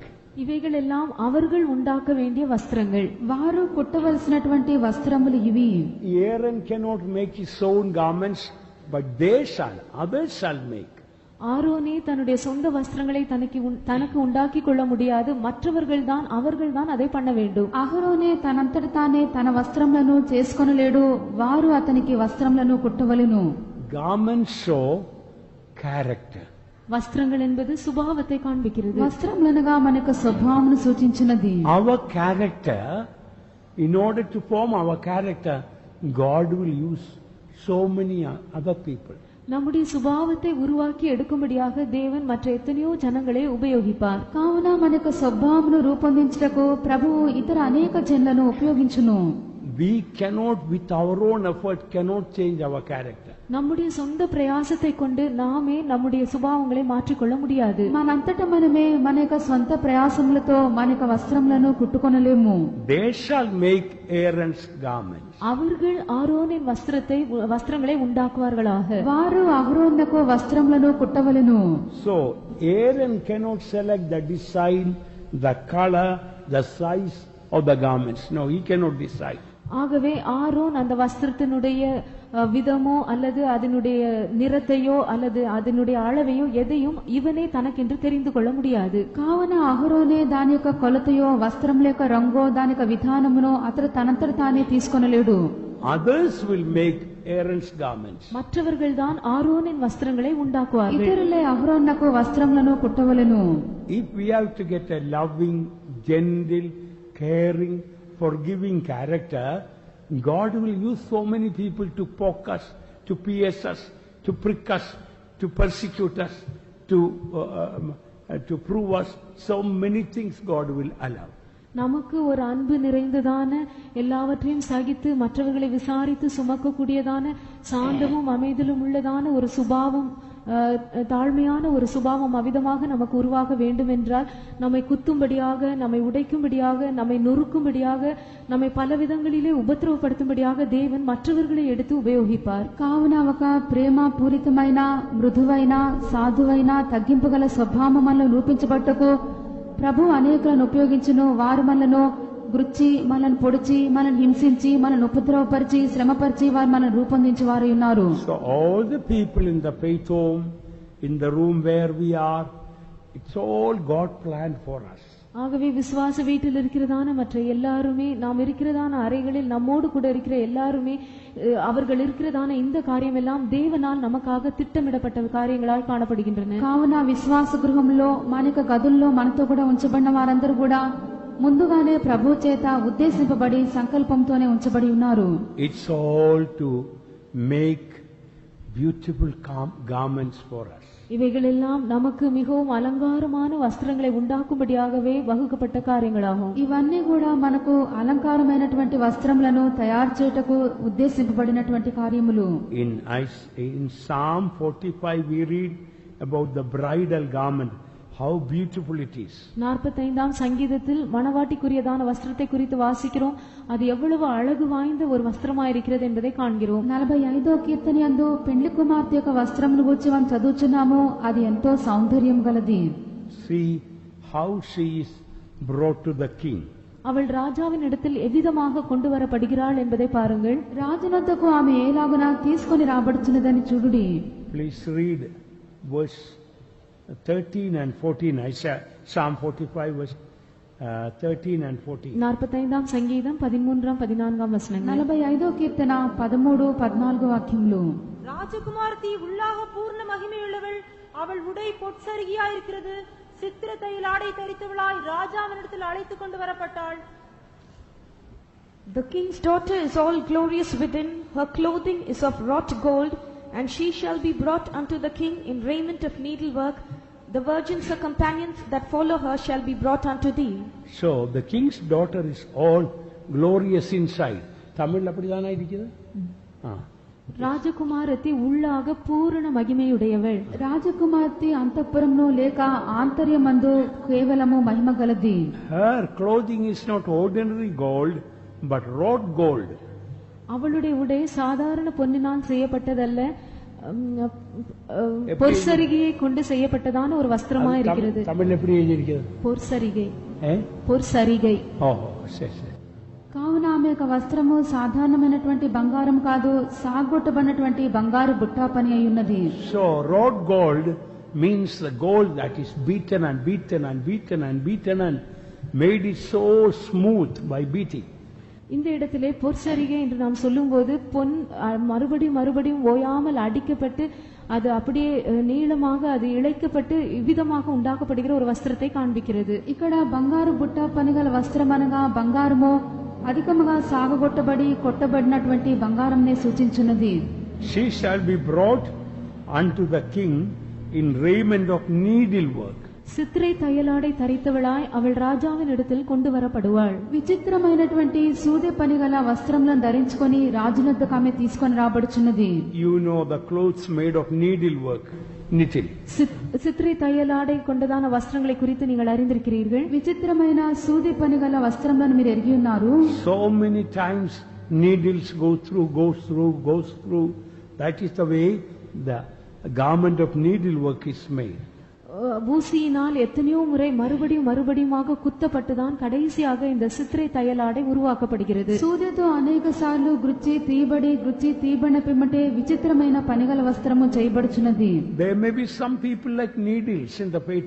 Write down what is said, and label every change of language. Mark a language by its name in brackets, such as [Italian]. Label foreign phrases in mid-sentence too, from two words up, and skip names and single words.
[Tamil] இவைகள் எல்லாம் அவர்கள் உண்டாக்க வேண்டிய வஸ்திரங்கள். [Telugu] వారు కుట్టవలసినటువంటి వస్త్రములు ఇవి. [English] Aaron cannot make his own garments, but they shall, others shall make. [Tamil] ஆரோனே தன்னுடைய சொந்த வஸ்திரங்களை தனக்கு உண்டாக்கி கொள்ள முடியாது, அவர்கள் தான் அதை பண்ண வேண்டும். [Telugu] అహరోనే తనంతట తానే తన వస్త్రములను చేసుకొనలేడు, వారు అతనికి వస్త్రములను కుట్టవలెను. [English] Garments show character. [Tamil] வஸ்திரங்கள் என்பது சுபாவத்தை காண்பிக்கிறது. [Telugu] వస్త్రములనగా మనకు స్వభావమును సూచించినది. [English] Our character, in order to form our character, God will use so many other people. [Tamil] நம்முடைய சுபாவத்தை உருவாக்கி எடுக்கும்படியாக தேவன் மற்ற எத்தனையோ ஜனங்களை உபயோகிப்பார். [Telugu] కావున మనకు స్వభావమును రూపొందించుటకు ప్రభువు ఇతర అనేక జనులను ఉపయోగించును. [English] we cannot, with our own effort, cannot change our character. [Tamil] நம்முடைய சொந்த பிரயாசத்தை கொண்டு நாமே நம்முடைய சுபாவங்களை மாற்றிக்கொள்ள முடியாது. [Telugu] మనంతట మనమే మన యొక్క సొంత ప్రయాసములతో మన యొక్క వస్త్రములను కుట్టుకొనలేము. [English] They shall make Aaron's garments. [Tamil] அவர்கள் ஆரோனின் வஸ்திரங்களை உண்டாக்குவார்களாக. [Telugu] వారు అహరోనుకు వస్త్రములను కుట్టవలెను. [English] So Aaron cannot select the design, the color, the size of the garments. No, he cannot decide. [Tamil] ஆகவே ஆரோன் அந்த வஸ்திரத்தினுடைய விதமோ அல்லது அதனுடைய நிறத்தையோ அல்லது அதனுடைய அளவையோ எதையும் இவனே தனக்கென்று தெரிந்து கொள்ள முடியாது. [Telugu] కావున అహరోనే దాని యొక్క కొలతయో వస్త్రముల యొక్క రంగో దాని యొక్క విధానమునో అతడు తనంతట తానే తీసుకొనలేడు. [English] Others will make Aaron's garments. [Tamil] மற்றவர்கள் தான் ஆரோனின் வஸ்திரங்களை உண்டாக்குவார்கள். [Telugu] ఇతరులే అహరోనుకు వస్త్రములను కుట్టవలెను. [English] If we have to get a loving, gentle, caring, forgiving character, God will use so many people to poke us, to pierce us, to prick us, to persecute us, to prove us. So many things God will allow. [Tamil] நமக்கு ஒரு அன்பு நிறைந்ததான, எல்லாவற்றையும் சகித்து மற்றவர்களை விசாரித்து சுமக்கக்கூடியதான, சாந்தமும் அமைதலும் உள்ளதான ஒரு சுபாவம், தாழ்மையான ஒரு சுபாவம் அவ்விதமாக நமக்கு உருவாக வேண்டும் என்றால் நம்மை குத்தும்படியாக, நம்மை உடைக்கும்படியாக, நம்மை நொறுக்கும்படியாக, நம்மை பல விதங்களிலே உபத்திரவப்படுத்தும்படியாக தேவன் மற்றவர்களை எடுத்து உபயோகிப்பார். [Telugu] కావున ఒక ప్రేమ పూరితమైన, మృదువైన, సాధువైన, తగ్గింపుగల స్వభావం మనలో రూపించబట్టకు ప్రభు అనేకులను ఉపయోగించును. వారు మనలను గుర్చి, మనల్ని పొడిచి, మనల్ని హింసించి, మనల్ని ఉపద్రవపరిచి, శ్రమపరిచి వారు మనల్ని రూపొందించి వారు ఉన్నారు. [English] So all the people in the faith home, in the room where we are, it's all God planned for us. [Tamil] ஆகவே விசுவாச வீட்டில் இருக்கிறதான மற்ற எல்லாருமே, நாம் இருக்கிறதான அறைகளில் நம்மோடு கூட இருக்கிற எல்லாருமே, அவர்கள் இருக்கிறதான இந்த காரியம் எல்லாம் தேவனால் நமக்காக திட்டமிடப்பட்ட காரியங்களாய் காணப்படுகின்றன. [Telugu] కావున విశ్వాస గృహంలో మన యొక్క గదుల్లో మనతో కూడా ఉంచబడిన వారందరూ కూడా ముందుగానే ప్రభు చేత ఉద్దేశింపబడి సంకల్పంతోనే ఉంచబడి ఉన్నారు. [English] It's all to make beautiful garments for us. [Tamil] இவைகளெல்லாம் நமக்கு மிகவும் அலங்காரமான வஸ்திரங்களை உண்டாக்கும்படியாகவே வகுக்கப்பட்ட காரியங்களாகும். [Telugu] ఇవన్నీ కూడా మనకు అలంకారమైనటువంటి వస్త్రములను తయారు చేయుటకు ఉద్దేశింపబడినటువంటి కార్యములు. [English] In Psalm 45 we read about the bridal garment, how beautiful it is. [Tamil] 45ஆம் சங்கீதத்தில் மணவாட்டிக்குரியதான வஸ்திரத்தை குறித்து வாசிக்கிறோம். அது எவ்வளவு அழகு வாய்ந்த ஒரு வஸ்திரமாயிருக்கிறது என்பதை காண்கிறோம். [Telugu] 45వ కీర్తన యందు పెండ్లి కుమార్తె యొక్క వస్త్రమును గురించి మనం చదువుచున్నాము. అది ఎంతో సౌందర్యం గలది. [English] See how she is brought to the king. [Tamil] அவள் ராஜாவின் இடத்தில் எவ்விதமாக கொண்டு வரப்படுகிறாள் என்பதை பாருங்கள். [Telugu] రాజునొద్దకు ఆమె ఏలాగున తీసుకొని రాబడుచున్నదని చూడుడి. [English] Please read verse 13 and 14. Psalm 45 verse 13 and 14. [Tamil] 45ஆம் சங்கீதம் 13ஆம் 14ஆம் வசனங்கள். [Telugu] 45వ కీర్తన 13, 14 వాక్యములు. [Tamil] ராஜகுமாரத்தி உள்ளாக பூர்ண மகிமையுள்ளவள், அவள் உடை பொற்சரிகையாயிருக்கிறது. சித்திரத்தையில் ஆடை தரித்தவளாய் ராஜாவினிடத்தில் அழைத்துக் கொண்டு வரப்பட்டாள். [English] The king's daughter is all glorious within, her clothing is of wrought gold, and she shall be brought unto the king in raiment of needlework. The virgins, her companions that follow her, shall be brought unto thee. So the king's daughter is all glorious inside. [Tamil] தமிழ் அப்படித்தானா இருக்குது. ராஜகுமாரத்தி உள்ளாக பூரண மகிமையுடையவள். [Telugu] రాజకుమార్తె అంతఃపురంలో లేక ఆంతర్యమందు కేవలము మహిమ గలది. [English] Her clothing is not ordinary gold but wrought gold. [Tamil] அவளுடைய உடை சாதாரண பொன்னினால் செய்யப்பட்டதல்ல, பொற்சரிகையை கொண்டு செய்யப்பட்டதான ஒரு வஸ்திரமா இருக்கிறது. தமிழ் எப்படி எழுதியிருக்கிறது? பொற்சரிகை. பொற்சரிகை. சரி. [Telugu] కావున ఆమె యొక్క వస్త్రము సాధారణమైనటువంటి బంగారం కాదు, సాగొట్టబడినటువంటి బంగారు బుట్టా పని అయి ఉన్నది. [English] So wrought gold means the gold that is beaten and beaten and beaten and beaten and made it so smooth by beating. [Tamil] இந்த இடத்திலே பொற்சரிகை என்று நாம் சொல்லும்போது பொன் மறுபடியும் ஓயாமல் அடிக்கப்பட்டு அது அப்படியே நீளமாக அது இழைக்கப்பட்டு இவ்விதமாக உண்டாக்கப்படுகிற ஒரு வஸ்திரத்தை காண்பிக்கிறது. [Telugu] ఇక్కడ బంగారు బుట్టా పని గల వస్త్రం అనగా బంగారము అధికముగా సాగగొట్టబడి కొట్టబడినటువంటి బంగారంనే సూచించున్నది. [English] She shall be brought unto the king in raiment of needlework. [Tamil] சித்திரை தையலாடை தரித்தவளாய் அவள் ராஜாவின் இடத்தில் கொண்டு வரப்படுவாள். [Telugu] విచిత్రమైనటువంటి సూది పని గల వస్త్రములను ధరించుకొని రాజునొద్దకు ఆమె తీసుకొని రాబడుచున్నది. [English] You know the clothes made of needlework, knitting. [Tamil] சித்திரை தையலாடை கொண்டதான வஸ்திரங்களை குறித்து நீங்கள் அறிந்திருக்கிறீர்கள். [Telugu] విచిత్రమైన సూది పని గల వస్త్రములను మీరు ఎరిగి ఉన్నారు. [English] So many times needles goes through. That is the way the garment of needlework is made. [Tamil] ஊசியினால் எத்தனையோ முறை மறுபடியுமாக குத்தப்பட்டுதான் கடைசியாக இந்த சித்திரை தையலாடை உருவாக்கப்படுகிறது. [Telugu] సూదితో అనేక సార్లు గుచ్చి తీయబడిన పిమ్మటే విచిత్రమైన పనిగల వస్త్రము చేయబడుచున్నది. [English] There may be some people like needles in the faith.